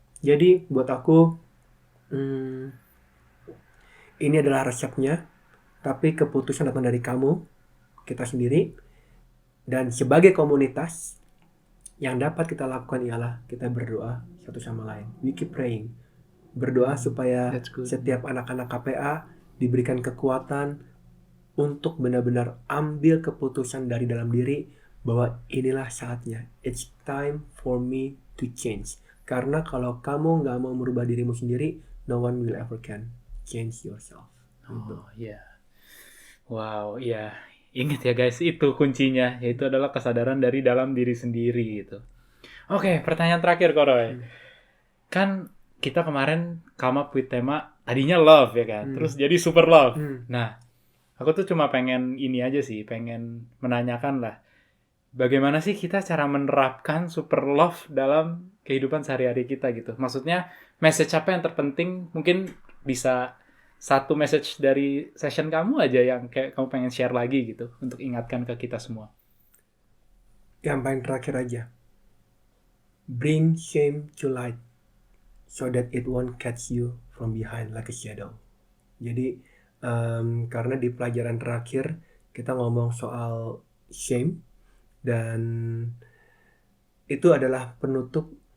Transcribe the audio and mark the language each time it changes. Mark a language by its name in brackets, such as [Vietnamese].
[Indonesian] Jadi buat aku ini adalah resepnya, tapi keputusan datang dari kamu, kita sendiri, dan sebagai komunitas yang dapat kita lakukan ialah kita berdoa satu sama lain. [English] We keep praying, [Indonesian] berdoa supaya setiap anak-anak KPA diberikan kekuatan untuk benar-benar ambil keputusan dari dalam diri bahwa inilah saatnya. [English] It's time for me to change. [Indonesian] Karena kalau kamu nggak mau merubah dirimu sendiri, [English] no one will ever can change yourself. [Indonesian] Oh iya. Wow, iya. Ingat ya guys, itu kuncinya, yaitu adalah kesadaran dari dalam diri sendiri gitu. Oke, pertanyaan terakhir Koroy. Kan kita kemarin [English] come up with [Indonesian] tema tadinya love ya kan, terus jadi super love. Nah, aku tuh cuma pengen ini aja sih, pengen menanyakan lah, bagaimana sih kita cara menerapkan super love dalam kehidupan sehari-hari kita gitu. Maksudnya message apa yang terpenting, mungkin bisa satu message dari session kamu aja yang kayak kamu pengen share lagi gitu untuk ingatkan ke kita semua. Yang paling terakhir aja, [English] bring shame to light so that it won't catch you from behind like a shadow. [Indonesian] Jadi karena di pelajaran terakhir kita ngomong soal shame, dan itu adalah penutup.